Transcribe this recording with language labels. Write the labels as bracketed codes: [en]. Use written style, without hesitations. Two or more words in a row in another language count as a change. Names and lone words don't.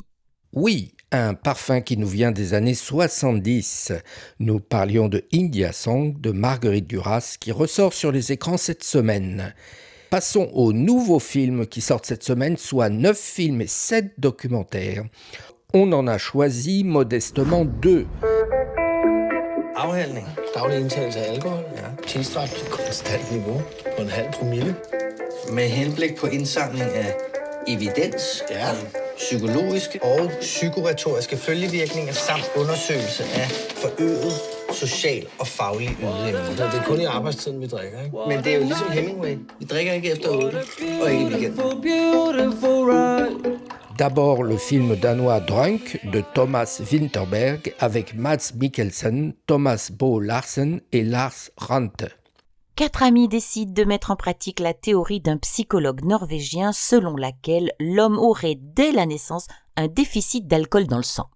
[fr] Oui, un parfum qui nous vient des années 70. Nous parlions de India Song de Marguerite Duras qui ressort sur les écrans cette semaine. Passons aux nouveaux films qui sortent cette semaine, soit 9 films et 7 documentaires. On en a choisi modestement 2. [da] Afhandling. Daglig indtagelse af alkohol. Ja. Tilstræbt til konstant niveau på 0,5 promille. Med henblik på indsamling af evidens om psykologiske og psykoretoriske følgevirkninger samt undersøgelse af forøget social og faglig ydeevne. Det er kun i arbejdstiden, vi drikker, ikke? Men det er jo ligesom Hemingway. Vi drikker ikke efter 8 og ikke i weekenden. [fr] D'abord le film danois Drunk de Thomas Vinterberg avec Mads Mikkelsen, Thomas Bo Larsen et Lars Rante. 4 amis décident de mettre en pratique la théorie d'un psychologue norvégien selon laquelle l'homme aurait dès la naissance un déficit d'alcool dans le sang.